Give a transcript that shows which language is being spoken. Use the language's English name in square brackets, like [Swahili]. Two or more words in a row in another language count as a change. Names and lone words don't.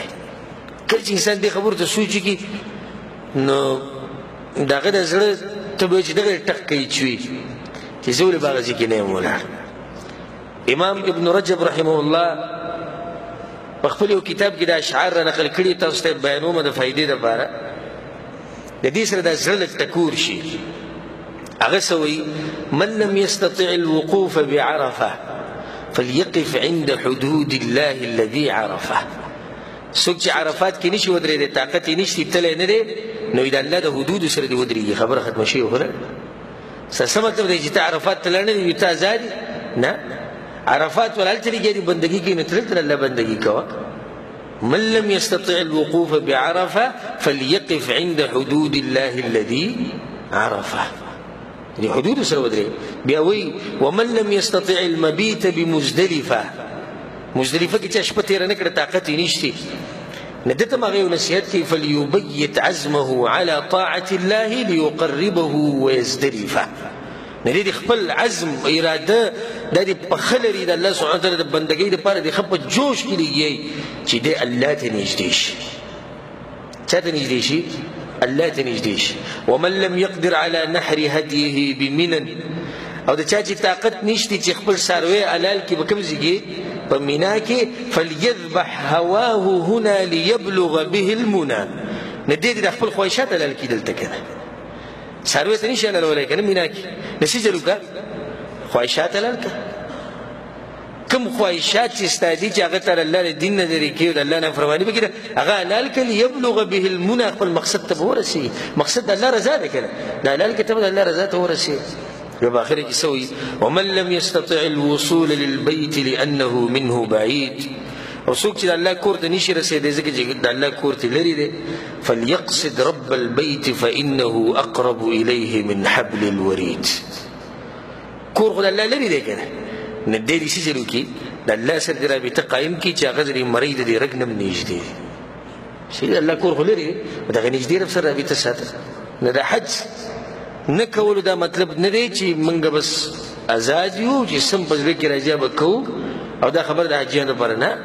[Pashto] کله چې انسان دې خبرو ته سوچ وکړي نو د هغه د زړه ته به چې دغه ټک کوي چوي چې زه ولې په هغه ځای کې نه یم ولاړ. امام ابن رجب [Arabic] رحمه الله [Pashto] په خپل یو کتاب کې دا اشعار را نقل کړي تاسو ته بیانومه د فایدې دپاره د دې سره دا زړه لږ ټکور شي. هغه څه وایي [Arabic] من لم يستطع الوقوف بعرفه فليقف عند حدود الله الذي عرفه. [Pashto] څوک چې عرفات کې نشي ودرېدی طاقت یې نشته تللی نه دی نو د الله د حدودو سره دې ودرېږي. خبره ختمه شوې خو نه څه مطلب دی چې ته عرفات ته لاړ نه دی ته ازاد نه عرفات ولا هلته لګیا دي بندګي کوي نو ته دلته الله بندګي کوه. [Arabic] من لم يستطع الوقوف بعرفه فليقف عند حدود الله الذي عرفه. [Pashto] دې حدود سره ودرېږي. بیا وایي [Arabic] ومن لم يستطع المبيت بمزدلفه [Pashto] مزدلفه کې چې شپه تېره نه کړه طاقت یې نشته نو ده ته هم هغه یو نصیحت کوي [Arabic] فليبيت عزمه على طاعة الله ليقربه ويزدلفه. [Pashto] نو دې خپل عزم اراده دا دې پخه لري د الله [Arabic] سبحانه وتعالی [Pashto] د بندګۍ دپاره دې ښه په جوش کې لګي چې دی الله ته نږدې شي. چا ته نږدې شي؟ الله ته نږدې شي. [Arabic] ومن لم يقدر على نحر هديه بمنن [Pashto] او د چا چې طاقت نشته چې خپل څاروی حلال کړي په کوم ځای کې په مینا کې [Arabic] فليذبح هواه هنا ليبلغ به المنى. [Pashto] نه دې د خپل خواهشات حلال کړي دلته که نه څاروی ته نشي حلالولی که نه مینا کې نسي چلو که خواهشات حلال که کوم خواهشات چې ستا دي چې هغه ته د الله د دین نه لرې کړي او د الله نافرماني پکې ده هغه حلال کړه [Arabic] ليبلغ به المنى [Pashto] خپل مقصد ته به ورسېږي. مقصد د الله رضا ده که نه د حلال کې ته به د الله رضا ته ورسېږي. بیا په آخر کې څه وایي [Arabic] ومن لم يستطع الوصول للبيت لأنه منه بعيد [Pashto] او څوک چې د الله کور ته نشي رسېدی ځکه چې د الله کور ته لرې دی [Arabic] فليقصد رب البيت فإنه أقرب إليه من حبل الوريد. [Pashto] کور خو د الله لرې دی که نه نه دی دې څه چل وکړي د الله سره دې رابطه قایم کړي چې هغه د دې مرۍ د دې رګ نه هم نږدې دی. چې د الله کور خو لرې دی د هغه نږدې رب سره رابطه ساته. نه د حج نه کولو دا مطلب نه دی چې موږ بس آزاد یو چې سم په زړه کې راځي به کوو او دا خبر د حاجیانو لپاره نه.